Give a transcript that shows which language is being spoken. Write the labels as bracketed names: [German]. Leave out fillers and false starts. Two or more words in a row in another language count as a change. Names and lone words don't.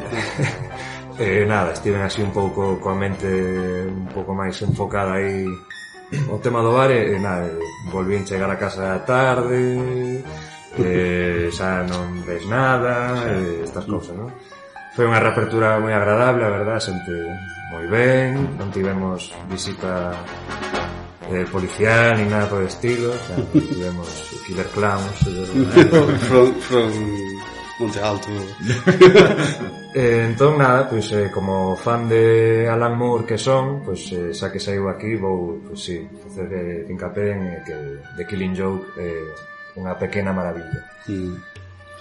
[Galician] Nada, estiven así un pouco coa mente un pouco máis enfocada aí o tema do bar, e nada, volvín chegar a casa a tarde, xa non ves nada, estas cousas, non? Foi unha reapertura moi agradable, a verdad, xente moi ben, non tivemos visita policial ni nada por estilo, xa, tivemos [English] killer clowns from Monte Alto. [Galician] Entón, nada, pois, como fan de Alan Moore que son, pois, xa que saiu aquí, vou, pois, sí, facer fincapé en que The Killing Joke é unha pequena maravilla.